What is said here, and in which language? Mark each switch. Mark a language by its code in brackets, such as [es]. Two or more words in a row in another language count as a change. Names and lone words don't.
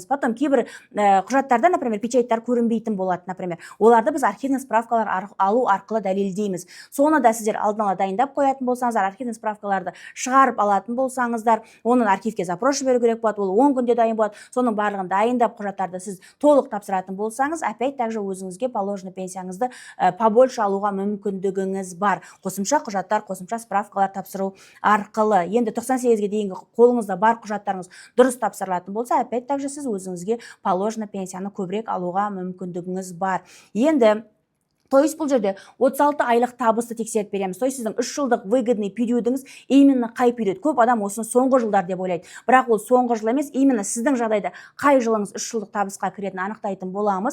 [kk] Потом кейбір құжаттарда, например, печаттар көрінбейтін болады, например. Оларды біз архивный справкалар алу арқылы дәлелдейміз. Соны да сіздер алдын ала дайындап қоятын болсаңыздар, архивный справкаларды шығарып алатын болсаңыздар, оның архивке запрос жіберу керек болады, ол 10 күнде дайын болады. Соның барлығын дайындап құжаттарды сіз толық тапсыратын болсаңыз, [ru] опять также [kk] өзіңізге положено пенсияңызды побольше алуға мүмкіндігіңіз бар. Қосымша құжаттар, қосымша справкалар тапсыру арқылы. Енді 98-ге дейінгі қолыңызда бар құжаттарыңыз дұрыс тапсырылатын болса, [ru] опять также [kk] сіз өзіңізге положено пенсияны көбірек алуға мүмкіндігіңіз бар. Енді [ru] то есть [kk] бұл жерде 36 айлық табысты тексеріп береміз. [ru] То есть [kk] сіздің 3 жылдық выгодный периодыңыз именно қай период? Көп адам осыны соңғы жылдар деп ойлайды. Бірақ ол соңғы жыл емес, именно сіздің жағдайда қай жылыңыз 3 жылдық табысқа кіретінін анықтайтын боламыз.